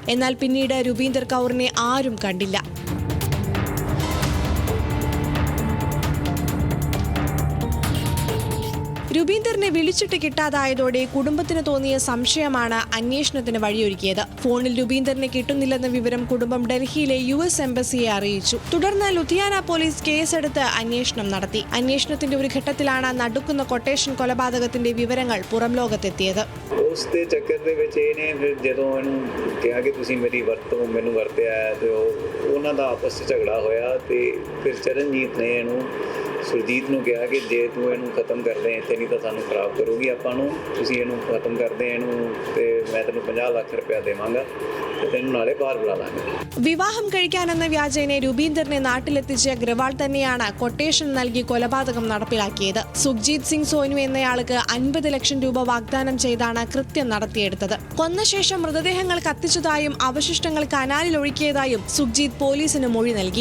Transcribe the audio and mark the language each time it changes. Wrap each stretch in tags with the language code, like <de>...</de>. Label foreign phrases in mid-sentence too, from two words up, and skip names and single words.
<ml>എന്നാൽ പിന്നീട് രൂപീന്ദർ കൗറിനെ ആരും കണ്ടില്ല. രൂപീന്ദറിനെ വിളിച്ചിട്ട് കിട്ടാതായതോടെ കുടുംബത്തിന് തോന്നിയ സംശയമാണ് അന്വേഷണത്തിന് വഴിയൊരുക്കിയത്. ഫോണിൽ രൂപീന്ദറിനെ കിട്ടുന്നില്ലെന്ന വിവരം കുടുംബം ഡൽഹിയിലെ US എംബസിയെ അറിയിച്ചു. തുടർന്ന് ലുധിയാന പോലീസ് കേസെടുത്ത് അന്വേഷണം നടത്തി. അന്വേഷണത്തിന്റെ ഒരു ഘട്ടത്തിലാണ് നടുക്കുന്ന കൊട്ടേഷൻ കൊലപാതകത്തിന്റെ വിവരങ്ങൾ പുറം ലോകത്തെത്തിയത്.</ml> <pa>ਸੁਰਜੀਤ ਨੂੰ ਕਿਹਾ ਕਿ ਜੇ ਤੂੰ ਇਹਨੂੰ ਖਤਮ ਕਰਦੇ ਇੱਥੇ ਨਹੀਂ ਤਾਂ ਸਾਨੂੰ ਖਰਾਬ ਕਰੂਗੀ ਆਪਾਂ ਨੂੰ ਤੁਸੀਂ ਇਹਨੂੰ ਖਤਮ ਕਰਦੇ ਇਹਨੂੰ ਤੇ ਮੈਂ ਤੈਨੂੰ 50 ਲੱਖ ਰੁਪਇਆ ਦੇਵਾਂਗਾ ਤੇ ਤੈਨੂੰ ਨਾਲੇ ਬਾਹਰ ਬੁਲਾ ਲਾਂਗੇ.</pa> <ml>വിവാഹം കഴിക്കാനെന്ന വ്യാജേന രൂപീന്ദറിനെ നാട്ടിലെത്തിച്ച ഗ്രവാൾ തന്നെയാണ് കൊട്ടേഷൻ നൽകി കൊലപാതകം നടപ്പിലാക്കിയത്. സുഖ്ജീത് സിംഗ് സോനു എന്നയാൾക്ക് 50 ലക്ഷം രൂപ വാഗ്ദാനം ചെയ്താണ് കൃത്യം നടത്തിയെടുത്തത്. കൊന്ന ശേഷം മൃതദേഹങ്ങൾ കത്തിച്ചതായും അവശിഷ്ടങ്ങൾ കനാലിൽ ഒഴുക്കിയതായും സുഖ്ജീത് പോലീസിന് മൊഴി നൽകി.</ml>